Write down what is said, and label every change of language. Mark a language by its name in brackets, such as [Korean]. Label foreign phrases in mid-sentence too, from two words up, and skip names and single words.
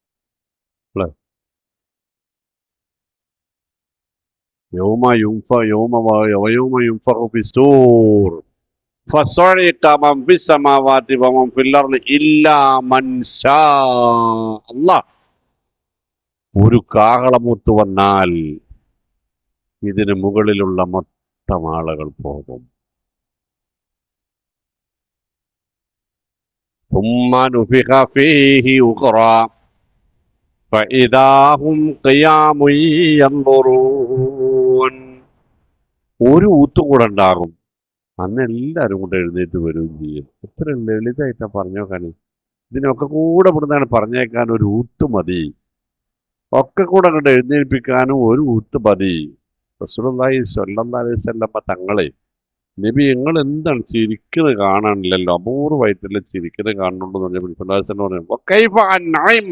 [Arabic] يوم ينفخ في الصور ففزع من في السماوات ومن في الأرض إلا من شاء الله. [Malayalam] ഒരു കാഹളമുത്ത് വന്നാൽ ഇതിന് മുകളിലുള്ള മൊത്തം ആളുകൾ പോകും. [Arabic] ثم نفخ فيه أخرى فإذا هم قيام ينظرون. [Malayalam] ഒരു ഊത്തും കൂടെ ഉണ്ടാകും. അന്ന് എല്ലാവരും കൂടെ എഴുന്നേറ്റ് വരികയും ചെയ്യും. എത്ര ലളിതമായിട്ടാ പറഞ്ഞോക്കാണ്. ഇതിനൊക്കെ കൂടെ ഇവിടുന്നാണ് പറഞ്ഞേക്കാൻ ഒരു ഊത്ത് മതി. ഒക്കെ കൂടെ അങ്ങോട്ട് എഴുന്നേൽപ്പിക്കാനും ഒരു ഊത്ത് മതി. [Arabic] رسول الله صلى الله عليه وسلم [Malayalam] തങ്ങളെ നബി നിങ്ങൾ എന്താണ് ചിരിക്കുന്നത് കാണാനില്ലല്ലോ, അപൂർവമായിട്ടല്ലേ ചിരിക്കുന്നത് കാണുന്നുള്ളൂ എന്ന് പറഞ്ഞു.